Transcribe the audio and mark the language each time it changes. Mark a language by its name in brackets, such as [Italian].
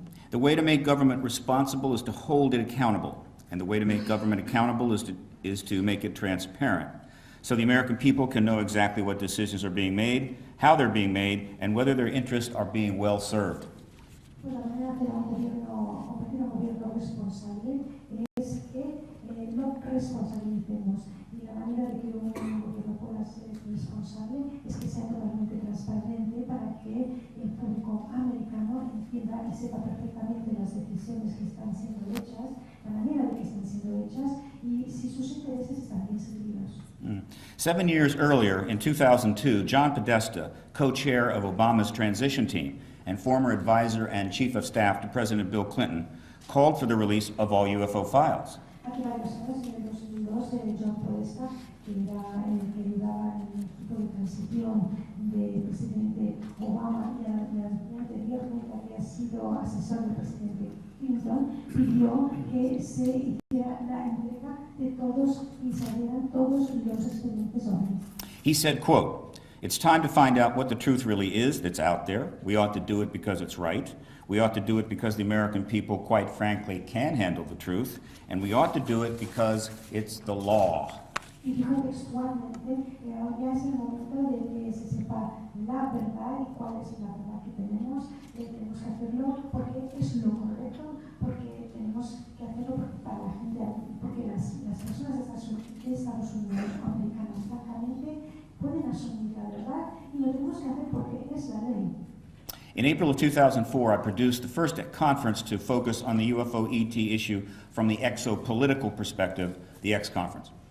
[English] The way to make government responsible is to hold it accountable, and the way to make government accountable is to make it transparent, so the American people can know exactly what decisions are being made, how they're being made, and whether their interests are being well served. [Spanish] Pues la manera de hacer un gobierno responsable es que no responsabilicemos, y la manera de que un gobierno pueda ser responsable es que sea totalmente transparente para que el público americano entienda y sepa perfectamente las decisiones que están siendo hechas, la manera de que están siendo hechas y si sus intereses están bien servidos. [English] 7 years earlier, in 2002, John Podesta, co-chair of Obama's transition team and former advisor and chief of staff to President Bill Clinton, called for the release of all UFO files. [Spanish] Hace varios años, en el 2002, John Podesta, que era el que ayudaba en el equipo de transición del presidente Obama y anteriormente había sido asesor del presidente Clinton, pidió que se hiciera la entrega de todos y salieran todos los expedientes OVNI. [English] He said, quote, "It's time to find out what the truth really is that's out there. We ought to do it because it's right. We ought to do it because the American people, quite frankly, can handle the truth. And we ought to do it because it's the law." [Spanish] Y dijo textualmente que ya es el momento de que se sepa la verdad y cuál es la verdad que tenemos. Tenemos que hacerlo porque es lo correcto, porque tenemos que hacerlo para la gente, porque las personas de Estados Unidos o americanos francamente pueden asumir la verdad y lo tenemos que hacer porque es la ley. [English] In April of 2004, I produced the first conference to focus on the UFO ET issue from the exopolitical perspective, the X Conference.